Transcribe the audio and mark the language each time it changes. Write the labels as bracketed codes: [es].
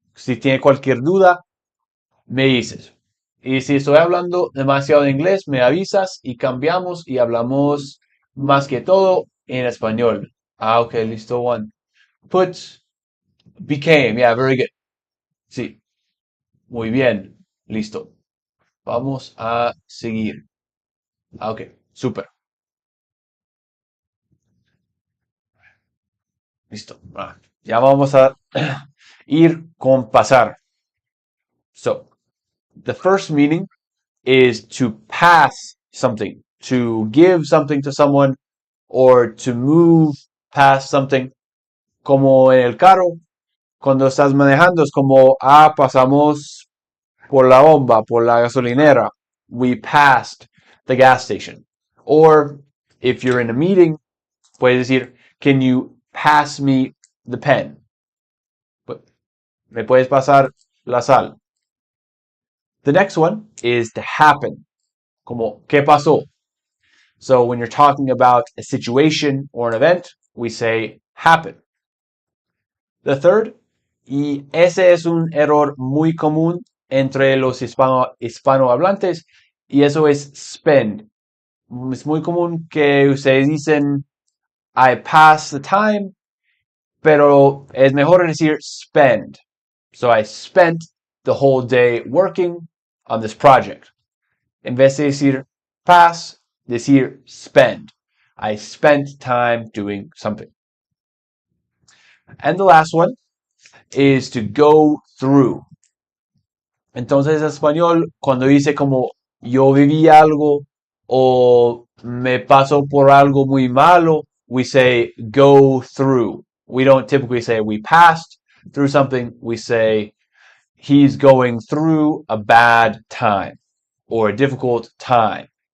[es] Si tiene cualquier duda, me dices. Y si estoy hablando demasiado en inglés, me avisas y cambiamos y hablamos más que todo en español. Ah, ok, listo, one. [en] Put, became, yeah, very good. [es] Sí, muy bien, listo. Vamos a seguir. Ah, ok, súper. Listo. Ya vamos a ir con pasar. [en] So, the first meaning is to pass something, to give something to someone, or to move past something. [es] Como en el carro, cuando estás manejando, es como, pasamos por la bomba, por la gasolinera. [en] We passed the gas station. Or if you're in a meeting, [es] puedes decir, [en] can you pass me the pen? [es] ¿Me puedes pasar la sal? [en] The next one is to happen. [es] Como, ¿qué pasó? [en] So when you're talking about a situation or an event, we say happen. The third, [es] y ese es un error muy común entre los hispanohablantes, y eso es spend. Es muy común que ustedes dicen [en] I pass the time, [es] pero es mejor decir spend. [en] So I spent the whole day working on this project. [es] En vez de decir pass, decir spend. [en] I spent time doing something. And the last one is to go through. [es] Entonces, en español, cuando dice como yo viví algo o me pasó por algo muy malo, [en] we say go through. We don't typically say we passed through something. We say he's going through a bad time or a difficult time.